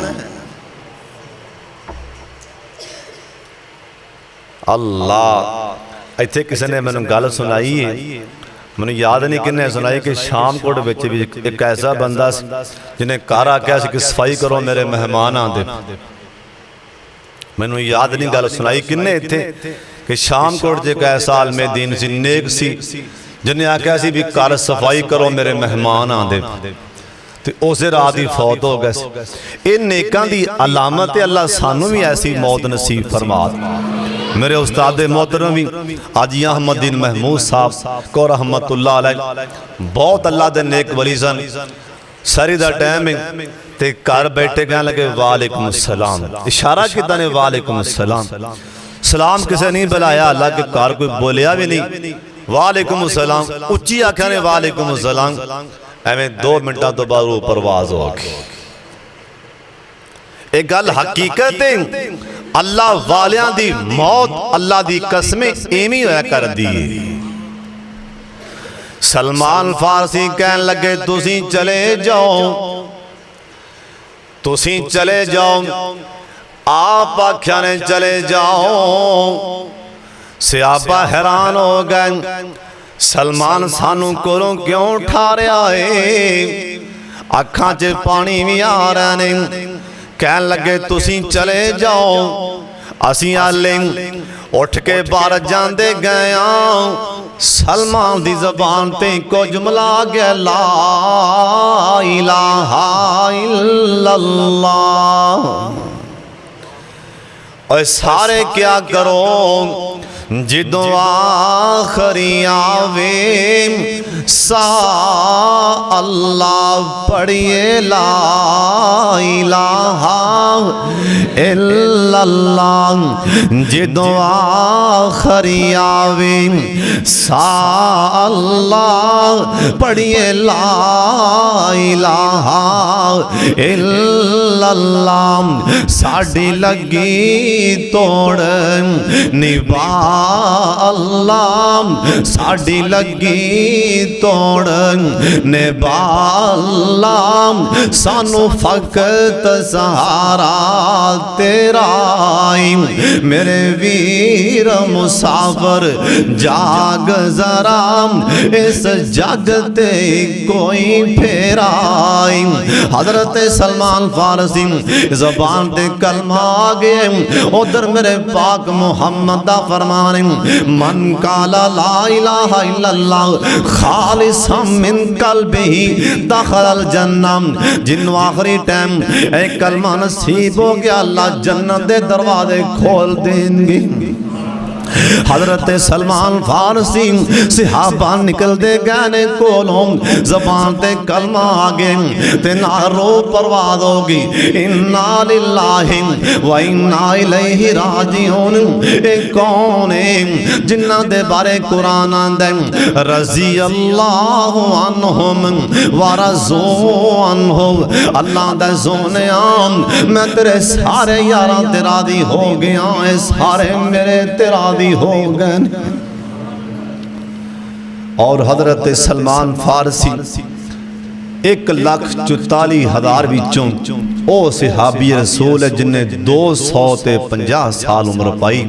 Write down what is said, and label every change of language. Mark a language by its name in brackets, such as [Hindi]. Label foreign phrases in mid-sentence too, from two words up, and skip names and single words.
[Punjabi] اللہ ایتھے کسے نے مینوں گل سنائی ہے، مینوں یاد نہیں کنے سنائی کہ شامکوٹ وچ بھی اک ایسا بندہ جنہے گھر آکھیا کہ صفائی کرو میرے مہمان آندے. مینوں یاد نہیں گل سنائی کنے ایتھے کہ شامکوٹ چ اک ایسا عالم دین سی، نیک سی، جنہے آکھیا سی بھی گھر صفائی کرو میرے مہمان آندے. تے اس رات ہی فوت ہو گئے۔ اے نیکاں دی علامت ہے. اللہ سانوں بھی ایسی موت نصیب فرما. میرے استاد محترم بھی حاجی احمدین محمود صاحب کو [Arabic] رحمة الله عليه [Punjabi] بہت اللہ دے نیک ولی سن. ساری دا ٹائم ہے تے گھر بیٹھے کہنے لگے [Arabic] وعليكم السلام. [Punjabi] اشارہ کیتا نے [Arabic] وعليكم السلام. [Punjabi] سلام کسے نہیں بلایا، اللہ کے گھر کوئی بولیا بھی نہیں. [Arabic] وعليكم السلام [Punjabi] اچی آکھیا نے [Arabic] وعليكم السلام. [Punjabi] ایویں 2 منٹاں توں بعد پرواز ہو گئی. اک گل حقیقت ہے, اللہ والیاں دی موت اللہ دی قسمے ایویں ہویا کردی. سلمان فارسی کہن لگے تسیں چلے جاؤ، تسیں چلے جاؤ. آپ آکھیا نے چلے جاؤ. صحابہ حیران ہو گئے، سلمان سانوں کولوں کیوں اٹھا رہا ہے? اکھاں چ پانی بھی آ رہا نے. کہن لگے تسیں چلے جاؤ، اسیں آلے اٹھ کے باہر جاندے گئے. سلمان دی زبان تے کو جملہ گیا [Arabic] لا إله إلا الله. [Punjabi] اور سارے کیا کرو جدوں آخری آوے سا اللہ پڑھیے [Arabic] لا إله إلا الله. [Punjabi] جدوں آخری آوے سا اللہ پڑھیے [Arabic] لا إله إلا الله. [Punjabi] ساڈی لگی توڑ نبھا اللہ ساڈی لگی توڑ نبھا اللہ سانوں فقط سہارا تیرا میرے ویر مسافر جاگ ذرا اس جگ تے کوئی پھیرا حضرت سلمان فارسی زبان تے کلمہ آ گئے ادھر میرے پاک محمد دا فرمان [Arabic] من قال لا إله إلا الله خالصا من قلبه دخل الجنة [Punjabi] جنہوں آخری ٹائم اے کلمہ نصیب ہو گیا اللہ جنت دے دروازے کھول دینگے. حضرت سلمان فارسی صحابہ نکلدے گئے کولوں زبان تے کلمہ آ گئے تے نا رو پرواز ہوگی [Arabic] إنا لله وإنا إليه راجعون. [Punjabi] اے کون ہے جنہاں دے بارے قرآن آندا ہے [Arabic] رضي الله عنهم ورضوا عنه [Punjabi] اللہ دا سوہنے میں تیرے سارے یاراں تے راضی ہو گیا ہے سارے میرے تے راضی ہو گئے. اور حضرت سلمان فارسی 1,44,000 وچوں او صحابی رسول ہے جنہے 250 سال عمر پائی.